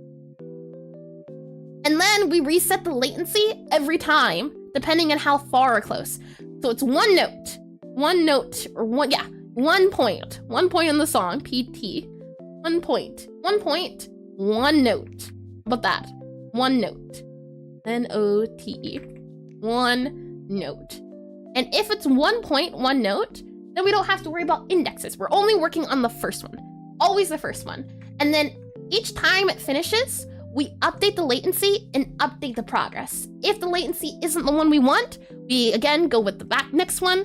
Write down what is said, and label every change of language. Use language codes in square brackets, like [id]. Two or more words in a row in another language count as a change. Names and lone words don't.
[en] And then we reset the latency every time, depending on how far or close. So it's one note, or one point in the song, PT, one point, one note. How about that? One note. N-O-T-E. One note. And if it's 1 point, one note, then we don't have to worry about indexes. We're only working on the first one. Always the first one. And then each time it finishes, we update the latency and update the progress. If the latency isn't the one we want, we again go with the next one.